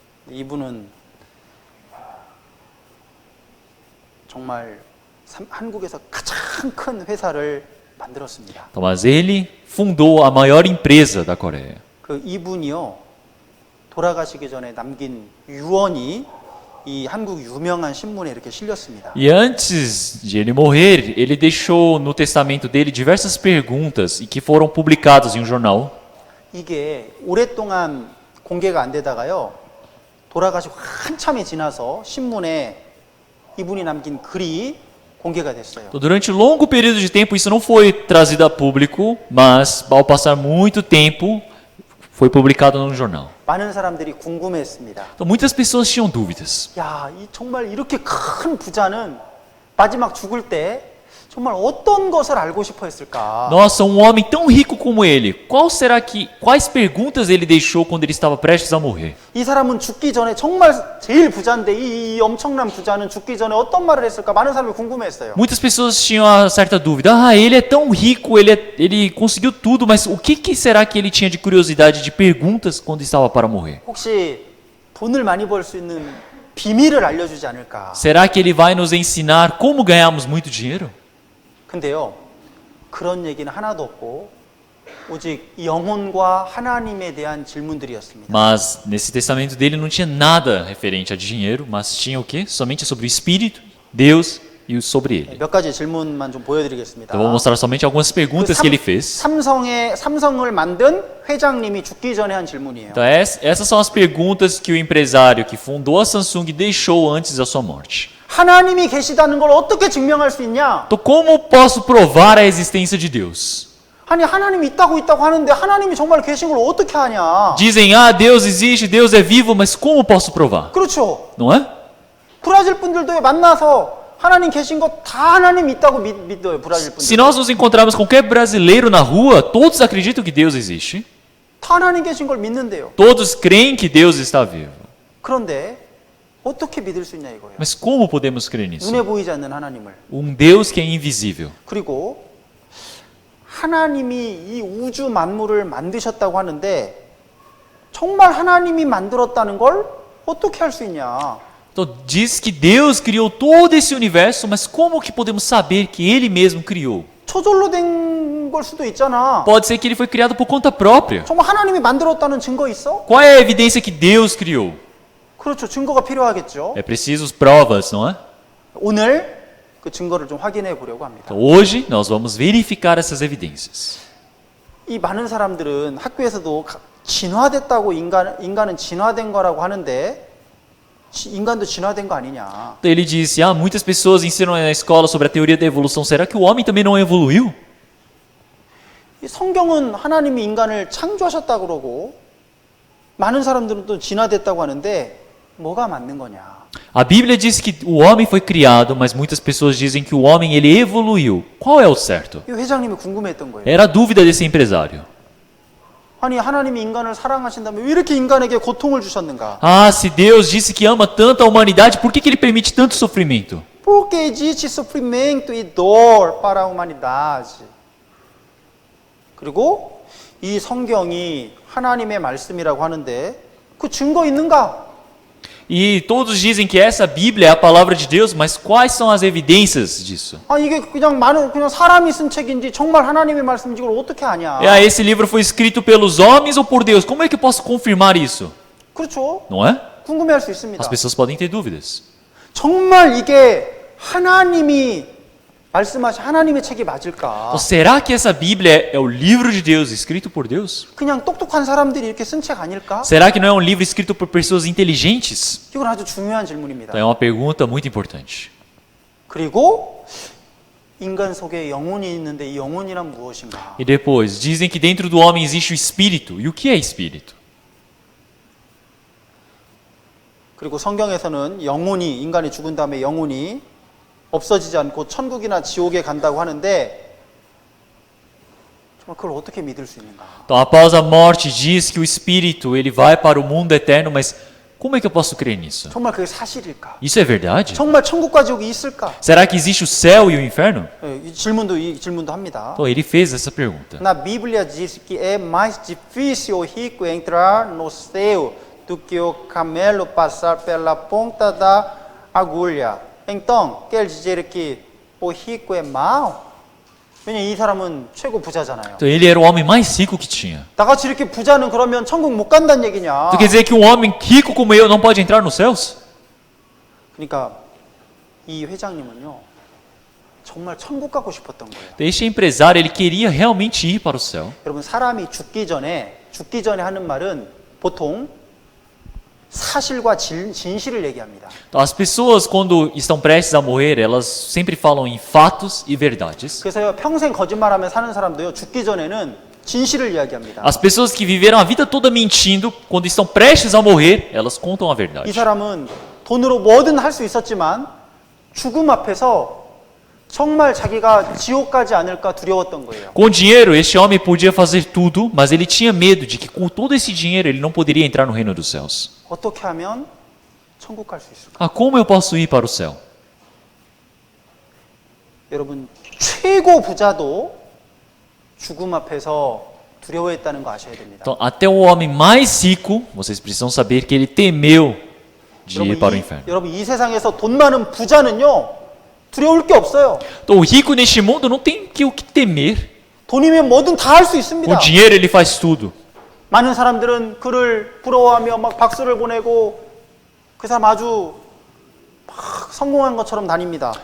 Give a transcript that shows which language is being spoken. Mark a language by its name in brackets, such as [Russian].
[Korean] 이분은 정말 한국에서 가장 큰 회사를 만들었습니다. [Portuguese] Então, mas ele fundou a maior empresa da Coreia. [Korean] 그 이분이요, 돌아가시기 전에 남긴 유언이 이 한국 유명한 신문에 이렇게 실렸습니다. [Portuguese] E antes de ele morrer, ele deixou no testamento dele diversas perguntas e que foram publicadas em um jornal. [Korean] 이게 오랫동안 공개가 안 되다가요, 돌아가시고 한참이 지나서 신문에 이분이 남긴 글이 공개가 됐어요. [Portuguese] Então, durante um longo período de tempo, isso não foi trazido a público, mas ao passar muito tempo, foi publicado num jornal. [Korean] 많은 사람들이 궁금해했습니다. [Portuguese] Então, muitas pessoas tinham dúvidas. [Korean] 야, 정말 이렇게 큰 부자는 마지막 죽을 때 정말 어떤 것을 알고 싶어 했을까? [Portuguese] Nossa, um homem tão rico como ele, quais perguntas ele deixou quando ele estava prestes a morrer? [Korean] 이 사람은 죽기 전에 정말 제일 부자인데 이 엄청난 부자는 죽기 전에 어떤 말을 했을까? 많은 사람이 궁금해했어요. [Portuguese] Muitas pessoas tinham uma certa dúvida. Ele é tão rico, ele conseguiu tudo, mas o que será que ele tinha de curiosidade, de perguntas quando estava para morrer? [Korean] 혹시 돈을 많이 벌 수 있는 비밀을 알려주지 않을까? [Portuguese] Será que ele vai nos ensinar como ganharmos muito dinheiro? [Korean] 근데요, 그런 얘기는 하나도 없고 오직 영혼과 하나님에 대한 질문들이었습니다. [Portuguese] Mas nesse testamento dele não tinha nada referente a dinheiro, mas tinha o quê? Somente sobre o Espírito, Deus e sobre ele. [Korean] 몇 가지 질문만 좀 보여드리겠습니다. [Portuguese] Então vou mostrar somente algumas perguntas que ele fez. [Korean] 삼성을 만든 회장님이 죽기 전에 한 질문이에요. [Portuguese] Então essas são as perguntas que o empresário que fundou a Samsung deixou antes da sua morte. [Korean] 하나님이 계시다는 걸 어떻게 증명할 수 있냐? [Portuguese] Então como posso provar a existência de Deus? [Korean] 아니, 하나님이 있다고 하는데 하나님이 정말 계신 걸 어떻게 하냐? [Portuguese] Dizem, Deus existe, Deus é vivo, mas como posso provar? [Korean] 그렇죠. [Portuguese] Não é? [Korean] 브라질 분들도 만나서 하나님 계신 거 다 하나님 있다고 믿어요. 브라질 분들. [Portuguese] Se nós nos encontrarmos com qualquer brasileiro na rua, todos acreditam que Deus existe. [Korean] 다 하나님 계신 걸 믿는데요. [Portuguese] Todos creem que Deus está vivo. [Korean] 그런데 어떻게 믿을 수 있냐 이거예요. [Portuguese] Mas como podemos crer nisso? [Korean] 눈에 보이지 않는 하나님을. [Portuguese] Deus que é invisível. [Korean] 그리고 하나님이 이 우주 만물을 만드셨다고 하는데 정말 하나님이 만들었다는 걸 어떻게 할 수 있냐? [Portuguese] Então diz que Deus criou todo esse universo, mas como que podemos saber que Ele mesmo criou? [Korean] 저절로 된 걸 수도 있잖아. [Portuguese] Pode ser que ele foi criado por conta própria. [Korean] 정말 하나님이 만들었다는 증거 있어? [Portuguese] Qual é a evidência que Deus criou? [Korean] 그렇죠. 증거가 필요하겠죠. [Portuguese] É preciso provas, não é? [Korean] 오늘 그 증거를 좀 확인해 보려고 합니다. [Portuguese] Então, hoje nós vamos verificar essas evidências. [Korean] 이 많은 사람들은 학교에서도 진화됐다고 인간은 진화된 거라고 하는데 인간도 진화된 거 아니냐? [Portuguese] Então, ele disse, muitas pessoas ensinam na escola sobre a teoria da evolução. Será que o homem também não evoluiu? [Korean] 이 성경은 하나님이 인간을 창조하셨다고 그러고 많은 사람들은 또 진화됐다고 하는데 뭐가 맞는 거냐? [Portuguese] A Bíblia diz que o homem foi criado, mas muitas pessoas dizem que o homem ele evoluiu. Qual é o certo? [Korean] 이 회장님이 궁금했던 거예요. [Portuguese] Era a dúvida desse empresário. [Korean] 아니, 하나님이 인간을 사랑하신다면 왜 이렇게 인간에게 고통을 주셨는가? [Portuguese] Se Deus disse que ama tanto a humanidade, por que ele permite tanto sofrimento? Por que existe sofrimento e dor para a humanidade? [Korean] 그리고 이 성경이 하나님의 말씀이라고 하는데 그 증거 있는가? [Portuguese] E todos dizem que essa Bíblia é a palavra de Deus, mas quais são as evidências disso? [Korean] 이게 그냥 사람이 쓴 책인지 정말 하나님의 말씀인지 이걸 어떻게 아냐? [Portuguese] Esse livro foi escrito pelos homens ou por Deus? Como é que eu posso confirmar isso? [Korean] 그렇죠. [Portuguese] Não é? [Korean] 궁금해할 수 있습니다. [Portuguese] As pessoas podem ter dúvidas. [Korean] 정말 이게 하나님이 말씀하신 하나님의 책이 맞을까? [Portuguese] Então, será que essa Bíblia é o livro de Deus, escrito por Deus? [Korean] 그냥 똑똑한 사람들이 이렇게 쓴 책 아닐까? [Portuguese] Será que não é um livro escrito por pessoas inteligentes? [Korean] 이건 아주 중요한 질문입니다. [Portuguese] Então, é uma pergunta muito importante. [Korean] 그리고 인간 속에 영혼이 있는데 이 영혼이란 무엇인가? [Portuguese] E depois, dizem que dentro do homem existe o espírito. E o que é espírito? [Korean] 그리고 성경에서는 영혼이 인간이 죽은 다음에 영혼이 없어지지 않고 천국이나 지옥에 간다고 하는데 정말 그걸 어떻게 믿을 수 있는가? [Portuguese] Então, após a morte, diz que o espírito ele vai para o mundo eterno, mas como é que eu posso crer nisso? [Korean] 정말 그게 사실일까? [Portuguese] Isso é verdade? [Korean] 정말 천국과 지옥이 있을까? [Portuguese] Será que existe o céu e o inferno? [Korean] 이 질문도 합니다. [Portuguese] Então, ele fez essa pergunta. Na Bíblia diz que é mais difícil o rico entrar no céu do que o camelo passar pela ponta da agulha. Então, quer dizer que o rico é mau? [Korean] 왜냐 이 사람은 최고 부자잖아요. [Portuguese] Então, ele era o homem mais rico que tinha. [Korean] 나같이 이렇게 부자는 그러면 천국 못 간다는 얘기냐? [Portuguese] Então, quer dizer que um homem rico como eu não pode entrar nos céus? [Korean] 그러니까 이 회장님은요 정말 천국 가고 싶었던 거예요. [Portuguese] Então, este empresário ele queria realmente ir para o céu. [Korean] 여러분 사람이 죽기 전에 하는 말은 보통 사실과 진실을 얘기합니다. [Portuguese] Então, as pessoas quando estão prestes a morrer, elas sempre falam em fatos e verdades. [Korean] 그래서요 평생 거짓말하며 사는 사람도요 죽기 전에는 진실을 이야기합니다. [Portuguese] As pessoas que viveram a vida toda mentindo, quando estão prestes a morrer, elas contam a [Korean] 이 [Portuguese] verdade. [Korean] 사람은 돈으로 뭐든 할 수 있었지만 죽음 앞에서 정말 자기가 지옥 가지 않을까 두려웠던 거예요. [Portuguese] Com dinheiro, este homem podia fazer tudo, mas ele tinha medo de que com todo esse dinheiro ele não poderia entrar no reino dos céus. [Korean] 어떻게 하면 천국 갈 수 있을까? [Portuguese] Ah, como eu posso ir para o céu? [Korean] 여러분 최고 부자도 죽음 앞에서 두려워했다는 거 아셔야 됩니다. [Portuguese] Então, até o homem mais rico, vocês precisam saber que ele temeu de ir para o inferno. [Korean] 여러분 이 세상에서 돈 많은 부자는요 두려울 게 없어요. [Portuguese] Então, o rico neste mundo não tem o que temer. [Korean] 돈이면 뭐든 다 할 수 [Portuguese] Com [Korean] 있습니다. [Portuguese] dinheiro ele faz tudo. [Korean] 많은 사람들은 그를 부러워하며 막 박수를 보내고 그 사람 아주 막 성공한 것처럼 다닙니다.